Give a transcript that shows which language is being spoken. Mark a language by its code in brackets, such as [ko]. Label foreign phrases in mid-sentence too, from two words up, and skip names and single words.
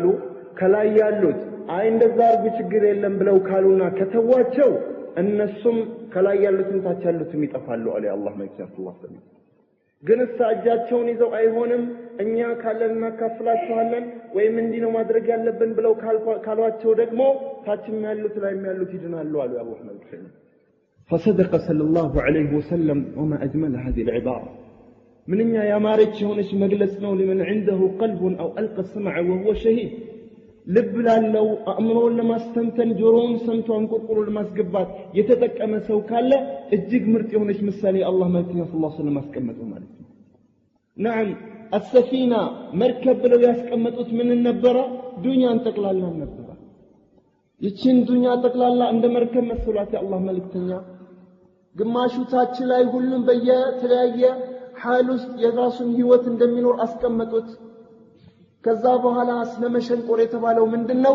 [am] ከላይ ያሉት አይ እንደዛ አርጉ ችግር የለም ብለው ካሉና ከተዋቸው እነሱም ከላይ ያሉትን ታች ያሉትም ይጠፋሉ አለ የአላህ መልእክተኛ [ar] صلى الله عليه وسلم። [am] ግን እሳጃቸውን ይዘው አይሆንም እኛ ካለንና ካፍላችኋለን ወይም እንዲህ ነው ማድረግ ያለብን ብለው ካሏቸው ደግሞ ታችም ያሉት ላይም ያሉት ይድናሉ አሉ የአላህ መልእክተኛ። [ar] فصدق صلى الله عليه وسلم وما أجمل هذه العبارة. [am] منኛ ያማረች የሆነች መግለጽ ነው። [ar] لمن عنده قلب أو ألقى السمع وهو شهيد [am] ልብ ላለው አእምሮውን ለማስተንተን ጆሮውን ሰምቶ አንቆርቆሮ ለማስገባት የተጠቀመ ሰው ካለ እጅግ ምርጥ የሆነች ምሳሌ አላህ መልእክተኛ [ar] صلى الله عليه وسلم [am] አስቀመጡ ማለት ነው። [ar] نعم السفينة مركب [am] ብለው ያስቀመጡት ምን ነበር? ዱንያን ጠቅላላ ነበር። ይችን ዱንያ ጠቅላላ እንደ መርከብ መስሏት የአላህ መልእክተኛ ግማሹ ታች ላይ ሁሉም በየተለያየ حال ውስጥ የራሱን ህይወት እንደሚኖር አስቀመጡት። ከዛ በኋላ ስለመሸንቆር የተባለው ምንድነው?